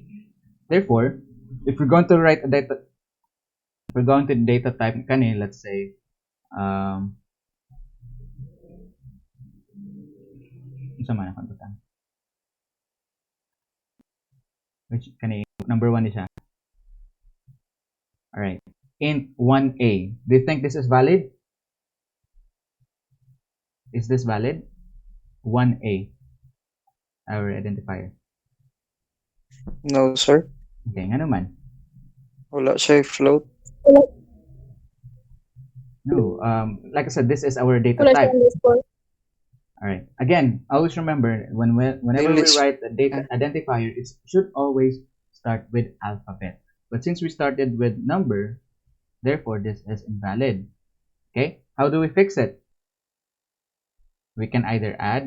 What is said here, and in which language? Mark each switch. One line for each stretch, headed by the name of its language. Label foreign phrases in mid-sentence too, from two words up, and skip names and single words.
English: Therefore, if we're going to write a data, if we're going to data type kani, let's say, which kani number 1 is siya. All right, int 1a. Do you think this is valid? Is this valid? 1a, our identifier. No, sir.
Cebuano: Okay, nga naman. Wala siya float.
English: No, like I said, this is our data
Cebuano: Wala
English: type.
Cebuano: siyang
English: underscore. All right. Again, always remember whenever we write a data identifier, it should always start with alphabet. But since we started with number, therefore this is invalid. Okay. How do we fix it? We can either add